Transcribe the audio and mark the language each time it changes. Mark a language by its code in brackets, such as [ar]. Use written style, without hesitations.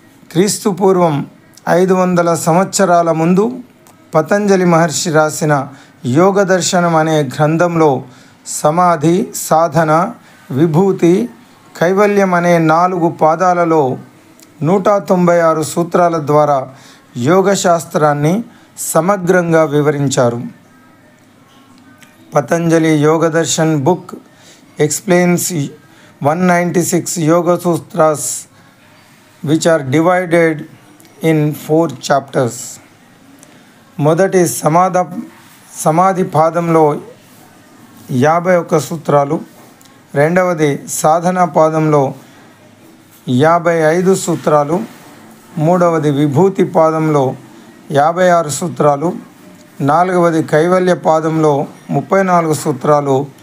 [te] క్రీస్తు పూర్వం 500 సంవత్సరాల ముందు పతంజలి మహర్షి రాసిన యోగ దర్శనం అనే గ్రంథంలో సమాధి, సాధన, విభూతి, కైవల్యం అనే 4 పాదాలలో 196 సూత్రాల ద్వారా యోగశాస్త్రాన్ని సమగ్రంగా వివరించారు. [en] Patanjali Yoga Darshan book explains 196 yoga sutras which are divided in 4 chapters. [te] మొదటి సమాధి పాదంలో 51 సూత్రాలు, రెండవది సాధన పాదంలో 55 సూత్రాలు, మూడవది విభూతి పాదంలో 56 సూత్రాలు, నాలుగవది కైవల్య పాదంలో 34 సూత్రాలు.